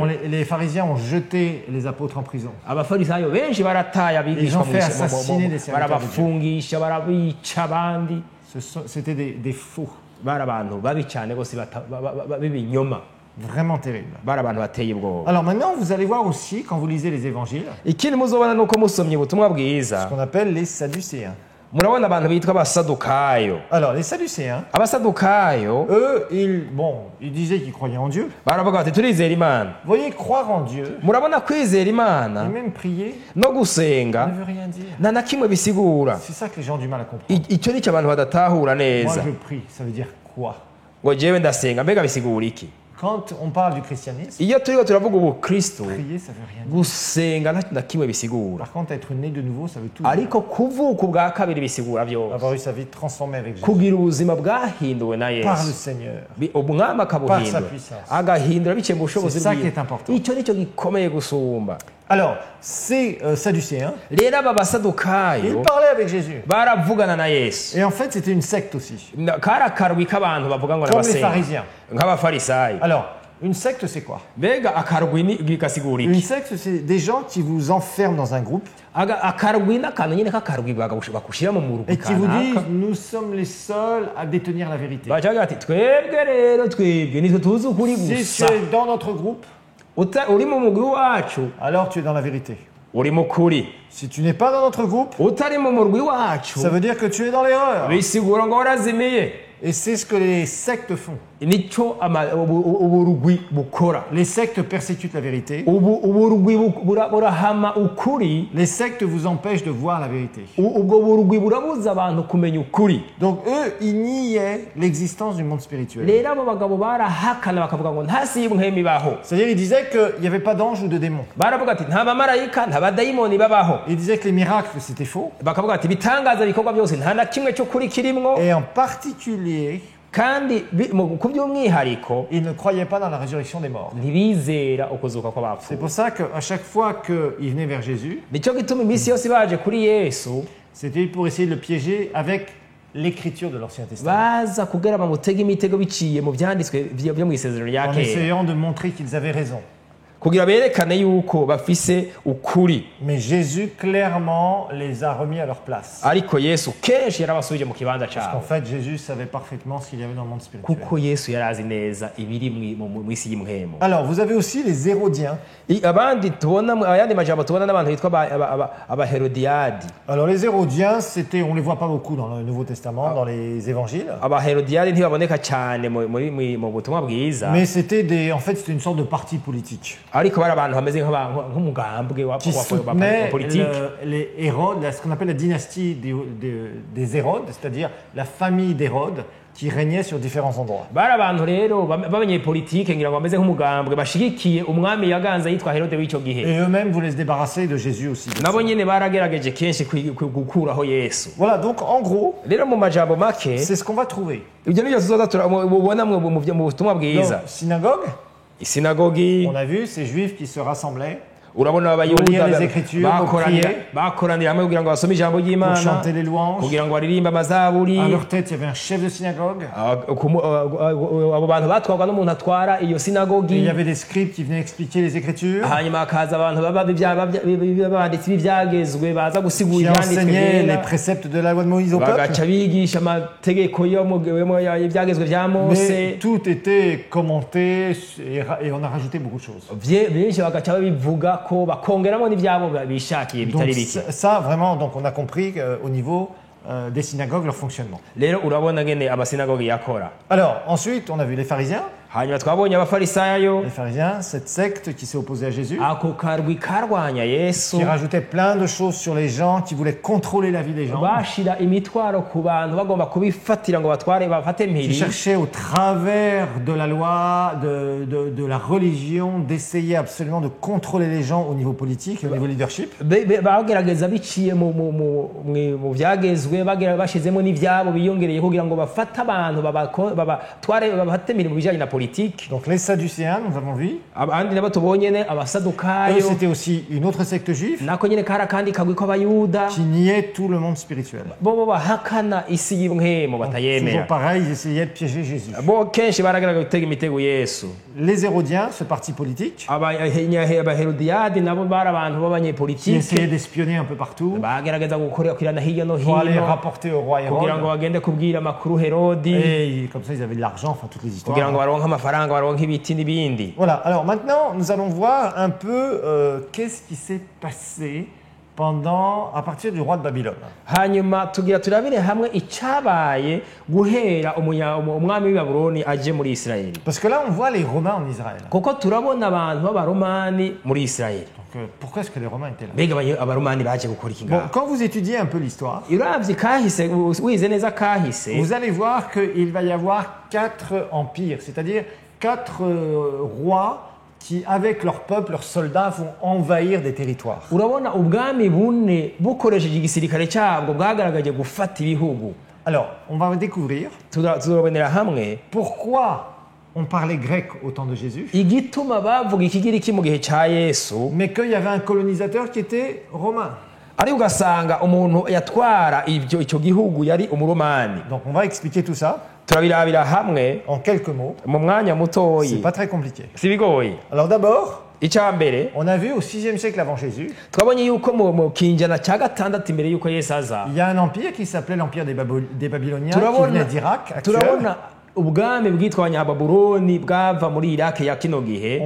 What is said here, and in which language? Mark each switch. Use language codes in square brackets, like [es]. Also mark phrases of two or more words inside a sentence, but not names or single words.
[fr] Les pharisiens ont jeté les apôtres en prison. [rn] abafarisayo benshi barataye [fr] Ils ont [rn] abigishwa [fr] fait assassiner des serviteurs de [rn] barabafungisha barabica abandi, [fr] C'était des faux. [rn] bari abantu babi cyane bose b'ibinyoma, [fr] Vraiment terrible. [rn] bari abantu bateye ubwoba. [fr] Alors maintenant, vous allez voir aussi, quand vous lisez les évangiles, [rn] ikindi muzobona nuko musomye ubutumwa [fr] ce [rn] bwiza, [fr] qu'on appelle les Sadducéens. [rn] murabona abantu bitwa abasadukayo. [fr] Alors, les Sadducéens, [rn] Abasadukayo [fr] eux, ils disaient qu'ils croyaient en Dieu. [rn] baravuga bati turizera Imana. [fr] Vous voyez, croire en Dieu [rn] Murabona kwizera Imana [fr] et même prier [rn] no gusenga [fr] ne veut rien dire. [rn] nta na kimwe bisigura. [fr] C'est ça que les gens ont du mal à comprendre. [rn] Icyo nicyo abantu badatahura [fr] Moi, [rn] neza. [fr] je prie, ça veut dire quoi? [rn] Ngo jewe ndasenga mbega bisigura iki? [fr] Quand on parle du christianisme, [rn] Iyo turiko turavuga ubukristo [fr] prier, ça veut rien dire. [rn] gusenga nta na kimwe bisigura. [fr] Par contre, être né de nouveau, ça veut tout dire. [rn] Ariko kuvuka ubwa kabiri bisigura byose. [fr] Avoir eu sa vie transformée avec Jésus. [rn] Kugira ubuzima bwahinduwe na [fr] Par le [rn] Yesu. [fr] Seigneur. [rn] Umwami [fr] Par sa [rn] akabuhindura [fr] puissance. [rn] agahindura biciye mu bushobozi [fr] C'est ça [rn] bwiwe. [fr] qui est important. [rn] Icyo nicyo gikomeye gusumba. [fr] Alors, ces Sadducéens, [rn] Rero aba [fr] ils [rn] basadukayo [fr] parlaient avec Jésus. [rn] baravugana na Yesu. [fr] Et en fait, c'était une secte aussi. [rn] Kari akarwi k'abantu bavuga ngo [fr] Comme les [rn] n'abasenga [fr] pharisiens. [rn] nk'abafarisayo. [fr] Alors, une secte, c'est quoi? [rn] Mbega akarwi gasigura [fr] Une [rn] iki? [fr] secte, c'est des gens qui vous enferment dans un groupe [rn] Akarwi n'akantu nyine k'akarwi bakushyira mu murwi [fr] et qui vous [rn] kanaka. [fr] disent nous sommes les seuls à détenir la vérité. [rn] bacaga bati twebwe rero twebwe nitwe tuzi ukuri [fr] Si tu [rn] gusa. [fr] es dans notre groupe, [rn] Uri mu mugwi wacu [fr] alors tu es dans la vérité. [rn] uri mu kuri. [fr] Si tu n'es pas dans notre groupe, [rn] Utari mu murwi wacu [fr] ça veut dire que tu es dans l'erreur. [rn] bisigura ngo warazimiye. [fr] Et c'est ce que les sectes font. [rn] Nicyo uburugwi bukora. [fr] Les sectes persécutent la vérité. [rn] Uburugwi burahama ukuri. [fr] Les sectes vous empêchent de voir la vérité. [rn] Ubwo burugwi burabuza abantu kumenya ukuri. [fr] Donc eux, ils niaient l'existence du monde spirituel. [rn] Rero abo bagabo barahakana bakavuga ngo nta si y'umwemi ibaho. [fr] C'est-à-dire, ils disaient qu'il n'y avait pas d'ange ou de démon. [rn] Baravuga ati nta bamarayika nta badayimoni babaho. [fr] Ils disaient que les miracles, c'était faux. [rn] Bakavuga ati ibitangaza bikorwa byose nta na kimwe cyo kuri kirimwo. [fr] Et en particulier, [rn] Kandi ku by'umwihariko [fr] ils ne croyaient pas dans la résurrection des morts. [rn] ntibizera ukuzuka [fr] C'est [rn] kw'abapfuye. [fr] pour ça qu'à chaque fois qu'ils venaient vers Jésus, [rn] Nicyo gituma iminsi yose baje kuri Yesu [fr] c'était pour essayer de le piéger avec l'écriture de l'Ancien Testament. [rn] baza kugira bamutega imitego biciye mu byanditswe byo mu isezerano rya [fr] En [rn] kera [fr] essayant de montrer qu'ils avaient raison. [rn] kugira berekane yuko bafise ukuri. [fr] Mais Jésus, clairement, les a remis à leur place. [rn] Ariko Yesu kenshi yarabasubije mu kibanza [fr] Parce qu'en [rn] cyabo [fr] fait, Jésus savait parfaitement ce qu'il y avait dans le monde spirituel. [rn] kuko Yesu yarazi neza ibiri mu isi y'imwemo. [fr] Alors, vous avez aussi les Hérodiens. [rn] Abandi tubona ayandi majambo tubona n'abantu bitwa abaherodiyadi. [fr] Alors, les Hérodiens, on ne les voit pas beaucoup dans le Nouveau Testament, dans les évangiles. [rn] Abaherodiyadi ntibaboneka cyane mu butumwa bwiza. [fr] Mais c'était une sorte de parti politique [rn] Ariko bari abantu bameze nk'umugambwe wa [fr] qui soutenait [rn] politique. [fr] les Hérodes, ce qu'on appelle la dynastie des Hérodes, c'est-à-dire la famille d'Hérode qui régnait sur différents endroits. [rn] Bari abantu rero b'abanyepolitike ngira ngo bameze nk'umugambwe bashigikiye umwami yaganza yitwa Herode w'icyo gihe. [fr] Et eux-mêmes voulaient se débarrasser de Jésus aussi. [rn] Nabo nyene baragerageje kenshi gukuraho Yesu. [fr] Voilà, donc en gros, [rn] Rero mu majambo make [fr] c'est ce qu'on va trouver. [rn] ibyo nibyo tuzoza turabona mu butumwa [fr] Donc, [rn] bwiza. [fr] synagogue, [rn] Isinagogi [fr] on a vu ces juifs qui se rassemblaient [rn] urabona [fr] Pour lire les Écritures, pour prier. [rn] bakoranira hamwe kugira ngo basome ijambo [fr] pour [rn] ry'Imana [fr] chanter les louanges. [rn] kugira ngo baririmbe amazaburi. [fr] À leur tête, il y avait un chef de synagogue. [rn] Abo bantu batwarwa n'umuntu atwara iyo [fr] Et il [rn] sinagogi. [fr] y avait des scribes qui venaient expliquer les Écritures, [rn] Hanyuma hakaza abantu b'abanditsi b'ibyagezwe baza [fr] qui [rn] gusigura ibyanditswe [fr] enseignaient les [rn] byera, [fr] préceptes de la loi de Moïse au peuple. [rn] bagaca bigisha amategeko y'ibyagezwe bya [fr] Mais [rn] Mose. [fr] tout était commenté et on a rajouté beaucoup de choses. [rn] Benshi bagaca babivuga ko bakongeramo n'ibyabo bishakiye [fr] Donc [rn] bitari bike. [fr] ça vraiment, donc on a compris au niveau des synagogues leur fonctionnement. [rn] Rero urabona ngene amasinagogi yakora. [fr] Alors ensuite, on a vu les pharisiens. [rn] Hanyuma twabonye abafarisayo, [fr] Les pharisiens, cette secte qui s'est opposée à Jésus, [rn] ako karwi karwanya Yesu, [fr] qui rajoutait plein de choses sur les gens, qui voulait contrôler la vie des gens, [rn] bashira imitwaro ku bantu bagomba kubifatira ngo bafate [fr] qui [rn] mpiri. [fr] cherchait au travers de la loi, de la religion, d'essayer absolument de contrôler les gens au niveau politique, au niveau leadership. [rn] Bagerageza biciye mu byagezwe bashizemo n'ibyabo biyongereye kugira ngo bafate abantu babate mpiri mu bijyanye na politique. [fr] Donc les Sadducéens, nous avons vu, [rn] Abandi nabo tubonye ne [fr] eux [rn] abasadukayo, [fr] c'était aussi une autre secte juive [rn] nako nyine kari akandi kagwi kw'abayuda, [fr] qui niait tout le monde spirituel. [rn] bo bahakana isi y'imwemo [fr] Toujours [rn] batayemera. [fr] pareil, ils essayaient de piéger Jésus. [rn] Bo kenshi baragaragaza gutega imitego Yesu. [fr] Les Hérodiens, ce parti politique, [rn] Abaherodiyadi nabo bari abantu [fr] qui [rn] b'abanyepolitike, [fr] essayaient d'espionner un peu partout [rn] bagerageza gukurikirana hirya no [fr] pour aller [rn] hino [fr] rapporter au roi [rn] kugira ngo [fr] Hérode. [rn] bagende kubwira amakuru Herodi, [fr] Et comme ça, ils avaient de l'argent, enfin toutes les histoires. [rn] kugira ngo baronke amafaranga baronke ibiti n'ibindi. [fr] Voilà, alors maintenant, nous allons voir un peu qu'est-ce qui s'est passé à partir du roi de Babylone. [rn] hanyuma tugira turabire hamwe icyabaye guhera umwami w'i Babuloni aje muri Isirayeli [fr] Parce que là, on voit les Romains en Israël. [rn] kuko turabona abantu b'abaromani muri Isirayeli. [fr] Donc, pourquoi est-ce que les Romains étaient là? [rn] mbega abaromani baje gukora iki [fr] Bon, [rn] ngaho? [fr] quand vous étudiez un peu l'histoire, [rn] uravye kahise wize neza kahise [fr] vous allez voir qu'il va y avoir 4 empires, c'est-à-dire 4 rois qui, avec leur peuple, leurs soldats, vont envahir des territoires. [rn] urabona ubwami bune bukoresheje igisirikare cyabwo bwagaragaje gufata ibihugu. [fr] Alors, on va découvrir [rn] tuzobonera hamwe [fr] pourquoi on parlait grec au temps de Jésus, [rn] igituma bavuga ikigiriki mu gihe cya Yesu, [fr] mais qu'il y avait un colonisateur qui était romain. [rn] ari ugasanga umuntu yatwara icyo gihugu yari umuromani. [fr] Donc, on va expliquer tout ça [rn] turabirabira hamwe [fr] en quelques mots. [rn] mu mwanya [fr] C'est [rn] mutoyi, [fr] pas très compliqué. [rn] si bigoye. [fr] Alors d'abord, [rn] icya mbere [fr] on a vu au 6e siècle avant Jésus, [rn] twabonye yuko mu kinjana cya gatandatu imbere yuko Yesu aza [fr] il y a un empire qui s'appelait l'empire des Babyloniens, qui [rn] turabona [fr] venait d'Irak actuel. [rn] turabona ubwami bwitwa abanyababuloni bwava muri Iraki ya kino gihe.